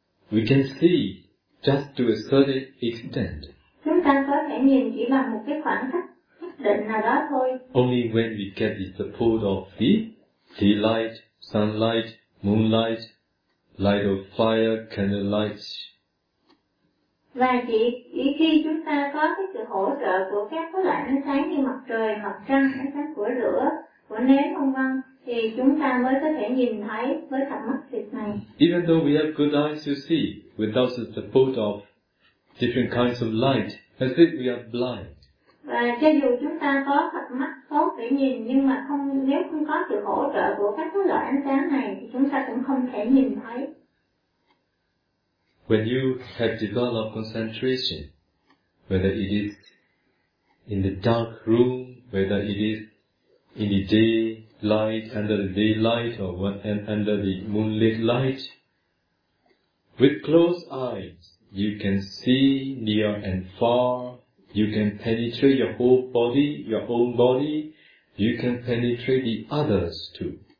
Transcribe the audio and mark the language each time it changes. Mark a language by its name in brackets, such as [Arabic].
[English] We can see just to a certain extent. [Vietnamese] Chúng ta có thể nhìn chỉ bằng một cái khoảng cách nhất định nào đó thôi. [English] Only when we get the support of the light, sunlight, moonlight, light of fire, candlelight. [Vietnamese] Và chỉ khi chúng ta có cái sự hỗ trợ của các cái loại ánh sáng như mặt trời, mặt trăng, ánh sáng của lửa, của nến vân vân thì chúng ta mới có thể nhìn thấy với cặp mắt thịt này. [English] Even though we have good eyes to see, without the support of different kinds of light, as if we are blind. [Vietnamese] Và cho dù chúng ta có cặp mắt tốt để nhìn, nhưng mà không nếu không có sự hỗ trợ của các cái loại ánh sáng này thì chúng ta cũng không thể nhìn thấy. [English] When you have developed concentration, whether it is in the dark room, whether it is in the daylight, under the daylight, or under the moonlit light, with closed eyes, you can see near and far, you can penetrate your whole body, your own body, you can penetrate the others too.